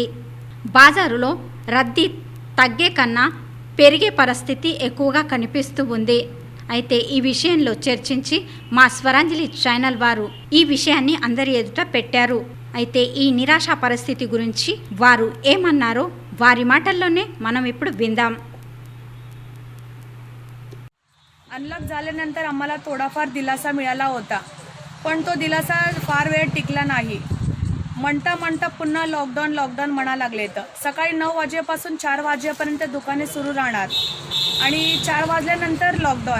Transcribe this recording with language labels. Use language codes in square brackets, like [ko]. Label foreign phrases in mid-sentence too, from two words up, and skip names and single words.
[te] బాజారులో రద్దీ తగ్గే కన్నా పెరిగే పరిస్థితి ఎక్కువగా కనిపిస్తూ ఉంది. అయితే ఈ విషయంలో చర్చించి మా స్వరాంజలి ఛానల్ వారు ఈ విషయాన్ని అందరి ఎదుట పెట్టారు. అయితే ఈ నిరాశ పరిస్థితి गुరించి వారు ఏమన్నారో వారి మాటల్లోనే మనం ఇప్పుడు విందాం. [mr] अनलॉक झाल्यानंतर आम्हाला थोडाफार दिलासा मिळाला होता, पण तो दिलासा फार वेळ टिकला नाही. म्हणता पुन्हा लॉकडाऊन म्हणा लागले. तर सकाळी 9 वाजेपासून 4 वाजेपर्यंत दुकाने सुरू राहणार आणि 4 वाजल्यानंतर लॉकडाऊन.